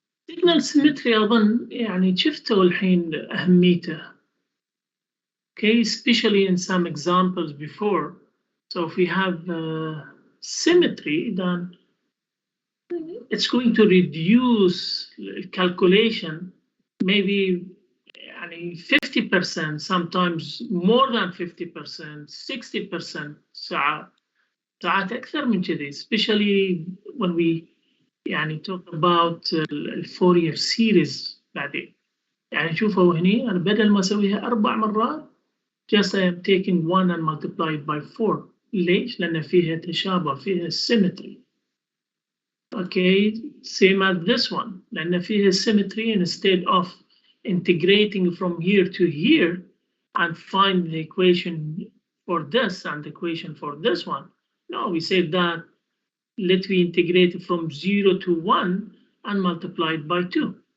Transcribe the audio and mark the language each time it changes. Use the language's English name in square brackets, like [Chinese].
[English] Signal symmetry [Arabic] أظن يعني شفتوا الحين أهميته. [English] Okay, especially in some examples before. So if we have symmetry, then it's going to reduce calculation maybe 50%, sometimes more than 50%, 60%. [Arabic] ساعات أكثر من كذي, [English] especially when we talk about Fourier series بعدين. [Arabic] شوفوا هني أنا بدل ما أسويها 4 مرات [English] just I am taking 1 and multiply it by 4. [Arabic] ليش؟ لأن فيها تشابه فيها symmetry. [English] Okay, same as this one. [Arabic] لأن فيها [English] symmetry instead of integrating from here to here and find the equation for this and the equation for this one. No, we say that let me integrate from 0 to 1 and multiply it by 2.